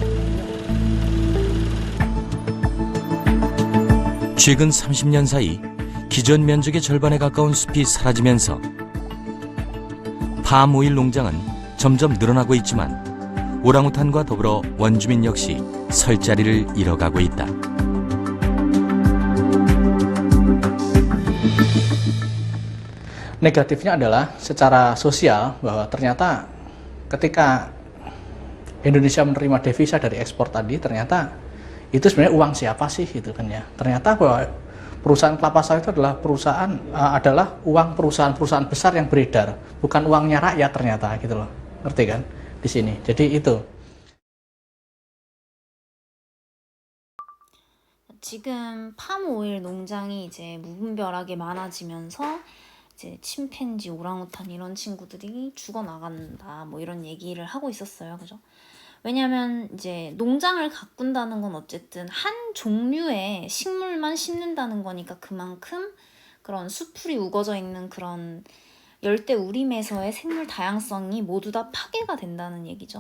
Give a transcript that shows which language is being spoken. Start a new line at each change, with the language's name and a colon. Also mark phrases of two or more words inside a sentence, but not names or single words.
Korean: 최근 30년 사이 기존 면적의 절반에 가까운 숲이 사라지면서 파모일 농장은 점점 늘어나고 있지만 오랑우탄과 더불어 원주민 역시 설 자리를 잃어가고 있다.
Indonesian: Negatifnya adalah secara sosial bahwa ternyata ketika Indonesia menerima devisa dari ekspor tadi, ternyata itu sebenarnya uang siapa sih gitu kan ya. Ternyata bahwa perusahaan kelapa sawit itu adalah uang perusahaan-perusahaan besar yang beredar, bukan uangnya rakyat ternyata gitu loh. Ngerti kan di sini. Jadi itu.
Korean: 지금 팜오일 농장이 이제 무분별하게 많아지면서 이제 침팬지, 오랑우탄 이런 친구들이 죽어나간다 뭐 이런 얘기를 하고 있었어요. 그죠? 왜냐면 이제 농장을 가꾼다는 건 어쨌든 한 종류의 식물만 심는다는 거니까 그만큼 그런 수풀이 우거져 있는 그런 열대 우림에서의 생물 다양성이 모두 다 파괴가 된다는 얘기죠.